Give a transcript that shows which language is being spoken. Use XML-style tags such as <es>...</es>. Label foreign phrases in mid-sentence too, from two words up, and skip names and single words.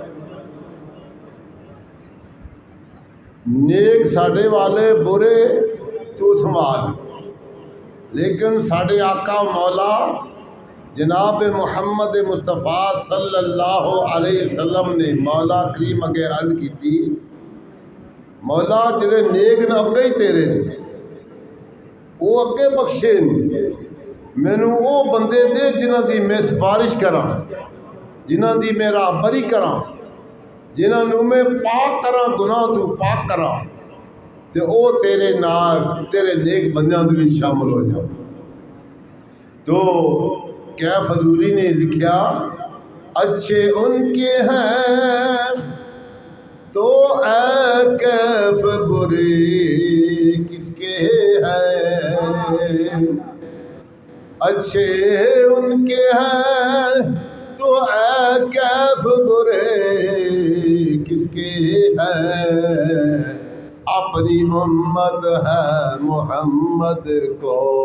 <pa>نیک ساڈے والے برے تو سنبھال، لیکن ساڈے آقا مولا جناب محمد مصطفیٰ</pa> <ar>صلی اللہ علیہ وسلم</ar> <pa>نے مولا کریم اگے عرض کی تھی، مولا جڑے نیک نہ اگے ہی تیرے وہ اگے بخشے، مینوں وہ بندے دے جنہ دی میں سفارش کراں، جنہ دی میں راہبری کراں، جنہ نوں میں پاک کراں، گناہ تو پاک کراں، تے او تیرے نال تیرے نیک بندیاں دے وچ شامل ہو جاؤ۔ تو کیف حضوری نے لکھیا،</pa> <ur>اچھے ان کے ہیں تو اے کیف برے کس کے ہیں، اچھے ان کے ہیں تو اے کیف برے کس کے ہیں، اپنی امت ہے محمد کو</ur>